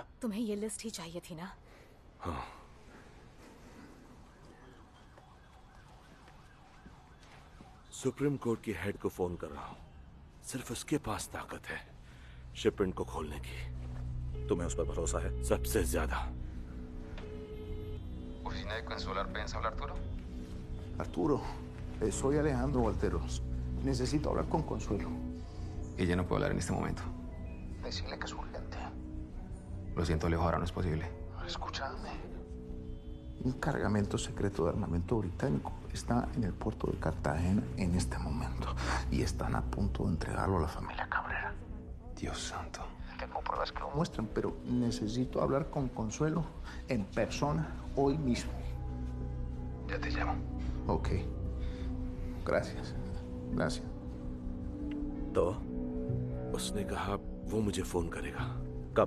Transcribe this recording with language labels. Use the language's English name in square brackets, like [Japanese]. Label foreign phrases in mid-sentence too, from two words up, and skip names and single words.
[Hindi] तुम्हें ये लिस्ट ही चाहिए थी ना? हाँ। [English] Supreme Court [Hindi] की हेड को फोन कर रहा हूँ। सिर्फ उसके पास ताकत है शिपमेंट को खोलने की। तुम्हें उस पर भरोसा है? सबसे ज्यादा। [Spanish] ¿Oficina de Consuelo Arpenz, habla Arturo? Arturo, soy Alejandro Walteros. Necesito hablar con Consuelo. Ella no puede hablar en este momento. Decirle que es urgente. Lo siento, Alejo, ahora no es posible. Escúchame. Un cargamento secreto de armamento británico está en el puerto de Cartagena en este momento. Y están a punto de entregarlo a la familia Cabrera. Dios santo. Tengo pruebas que lo muestran, pero necesito hablar con Consuelo en persona hoy mismo. Ya te llamo. Ok. Gracias. Gracias. [Hindi] तो उसने कहा वो मुझे फोन करेगा। कब?